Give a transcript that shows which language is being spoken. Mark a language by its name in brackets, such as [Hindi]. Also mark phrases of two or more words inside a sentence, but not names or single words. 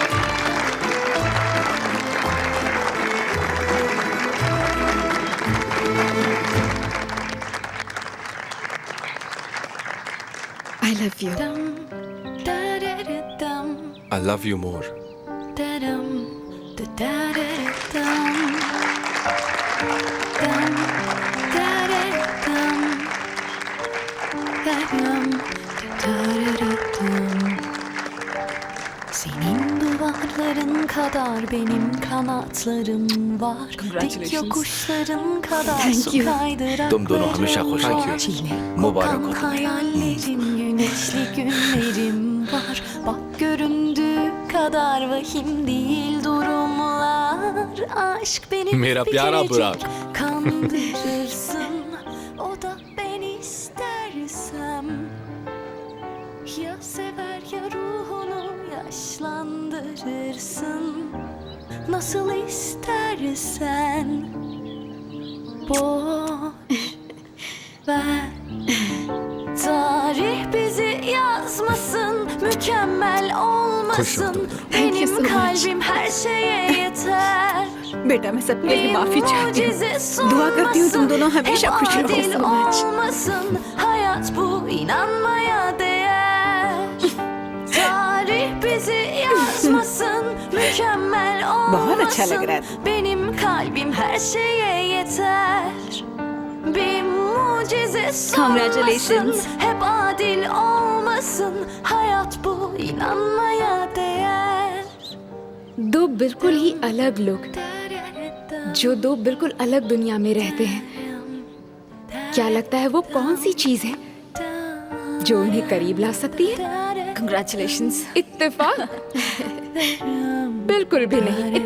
[English] I love you. I love you more. [Turkish] Senin duvarların kadar benim kanatlarım var. Dik yokuşların kadar su kaydırak. [Hindi] तुम दोनों हमेशा खुश रहो। मुबारक हो। [Turkish] Hayallerim, güneşli günlerim var. Bak göründüğü kadar vahim değil durumlar. Aşk beni [Hindi] मेरा [Turkish] bir [Hindi] प्यारा [Turkish] kerecik [Hindi] बुराक। [Turkish] kandırırsın. O da ben istersem. Ya sever ya ruhunu yaşlandırırsın. Nasıl istersen. Boş ver. Tarih bizi yazmasın, mükemmel olmasın. Benim kalbim her şeye yeter. [Hindi] बेटा मैं सबके लिए माफी चाहती हूँ। दुआ करती हूँ तुम दोनों हमेशा खुश रहो। [Turkish] olmasın. Hayat bu inanmaya değer. Tarih bizi yazmasın, mükemmel [Hindi] बहुत अच्छा लग रहा [Turkish] olmasın. Benim kalbim her şeye yeter. Bir mucize Congratulations. olmasın, hep adil olmasın. Hayat bu inanmaya değer. [Hindi] दो बिल्कुल ही अलग लोग जो दो बिल्कुल अलग दुनिया में रहते हैं, क्या लगता है वो कौन सी चीज है जो उन्हें करीब ला सकती है? कंग्रेचुलेशंस। इत्तेफाक? बिल्कुल भी नहीं।